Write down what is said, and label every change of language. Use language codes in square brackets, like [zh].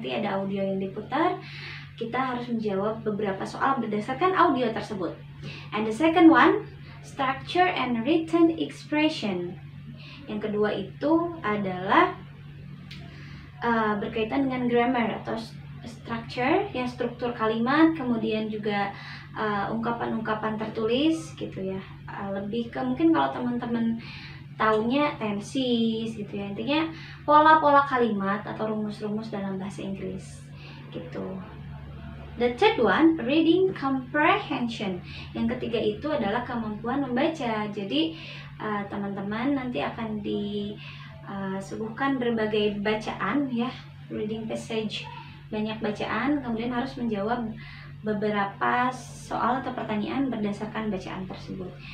[id] Nanti ada audio yang diputar, kita harus menjawab beberapa soal berdasarkan audio tersebut. [en] And the second one, structure and written expression. [id] Yang kedua itu adalah berkaitan dengan grammar atau structure ya, struktur kalimat, kemudian juga ungkapan-ungkapan tertulis gitu ya. Lebih ke mungkin kalau teman-teman taunya tenses gitu ya, intinya pola-pola kalimat atau rumus-rumus dalam bahasa Inggris gitu. [en] The third one, reading comprehension. [id] Yang ketiga itu adalah kemampuan membaca. Jadi teman-teman nanti akan disuguhkan berbagai bacaan ya, reading passage, banyak bacaan, kemudian harus menjawab beberapa soal atau pertanyaan berdasarkan bacaan tersebut.